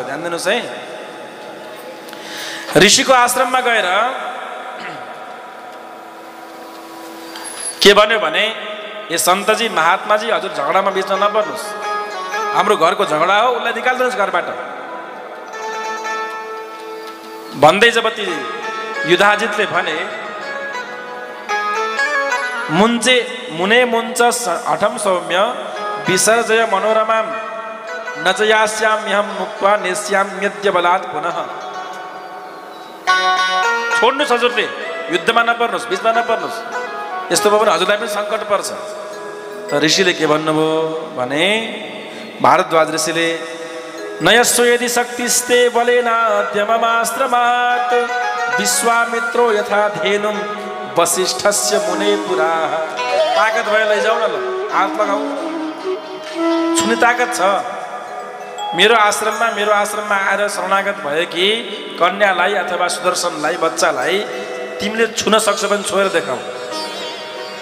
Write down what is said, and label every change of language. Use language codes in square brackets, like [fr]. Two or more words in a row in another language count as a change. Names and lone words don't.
[ne] ध्यान दिनुहोस् है। ऋषिको आश्रममा गएर के भन्यो भने, ए सन्तजी, महात्माजी, हजुर झगडामा बिचमा नपर्नुहोस्, हाम्रो घरको झगडा हो, उसलाई निकाल्नुहोस् घरबाट भन्दै जब ती युधाजितले भने, [sa] मुने मुञ्च हठम सौम्य विसर्जय मनोरमाम नचयास्याम्यहम मुक्त्वा नेस्याम्यद्य बलात् पुनः। [ne] छोड्नुहोस् हजुरले, युद्धमा नपर्नुहोस्, बिचमा नपर्नुहोस्, यस्तो भयो भने हजुरलाई पनि सङ्कट पर्छ। त ऋषिले के भन्नुभयो भने, [sa] भारद्वाज ऋषिले, नयस्व यदि शक्तिस्ते बलेनाद्यममाश्रमात् विश्वामित्रो यथा धेनुं वसिष्ठस्य मुने पुरा। [ne] ताकत भयो लैजाऊ न, ल हात लगाऊ, छुने ताकत छ। मेरो आश्रममा आएर शरणागत भयो कि कन्यालाई अथवा सुदर्शनलाई, बच्चालाई तिमीले छुन सक्छौ भने छोएर देखाऊ।